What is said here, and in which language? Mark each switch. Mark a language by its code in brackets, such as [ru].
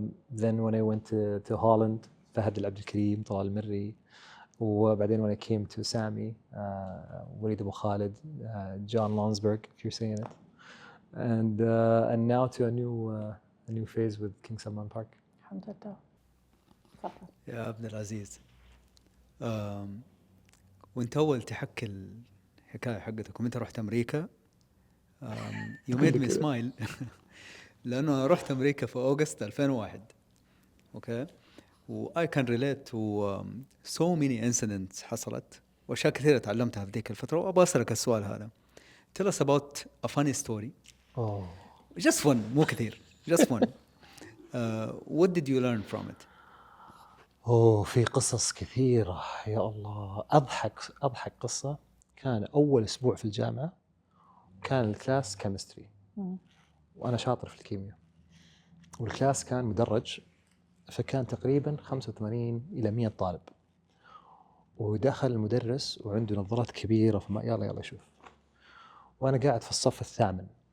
[en] Then when I went to Holland, Fahad Al Abdelkarim, Talal Al Mirri. وبعدين when I came to Sami, Walid Abu Khalid, John Lonsberg, if you're saying it. And now to a new phase with King Salman Park. [ar] Alhamdulillah. يا عبد العزيز، وانت اول تحكي الحكايه حقتك وانت رحت امريكا، [en] you made me smile [ar] لانه رحت امريكا في اوغست 2001. اوكي، و [en] I can relate to so many incidents [ar] حصلت واشياء كثيره تعلمتها في ذيك الفتره، وابغى اسالك السؤال هذا. [en] Tell us about a funny story. Just one، [ar] مو كثير. [en] Just one. What did you learn from it? [ar] في قصص كثيرة يا الله. أضحك قصة، كان أول أسبوع في الجامعة، كان الكلاس كيمستري وأنا شاطر في الكيمياء، والكلاس كان مدرج، فكان تقريبا 85 إلى 100 طالب، ودخل المدرس وعنده نظارات كبيرة، فما يلا شوف، وأنا قاعد في الصف الثامن،